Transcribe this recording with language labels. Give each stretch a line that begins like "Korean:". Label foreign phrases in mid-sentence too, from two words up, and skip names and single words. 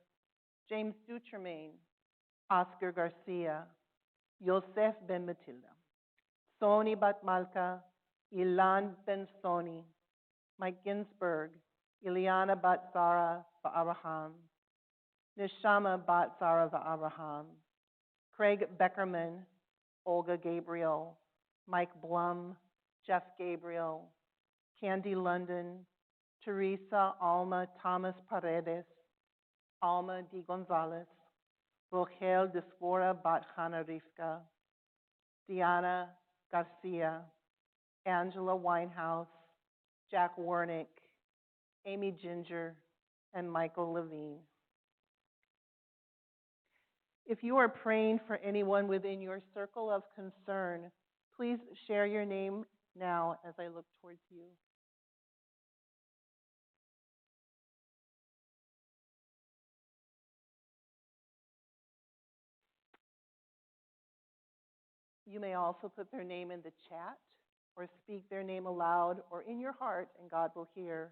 English: James Dutremaine, Oscar Garcia, Yosef Ben Matilda, Soni Bat Malka, Ilan Ben Soni, Mike Ginsberg, Ileana Bat Sarah Va'abraham, Neshama Bat Sarah Va'abraham, Craig Beckerman, Olga Gabriel, Mike Blum, Jeff Gabriel, Candy London, Teresa Alma Thomas Paredes, Alma Di Gonzalez, Rochel Desfora Bat Hana Rivka, Diana Garcia, Angela Winehouse, Jack Wernick, Amy Ginger, and Michael Levine. If you are praying for anyone within your circle of concern, please share your name now as I look towards you. You may also put their name in the chat or speak their name aloud or in your heart, and God will hear.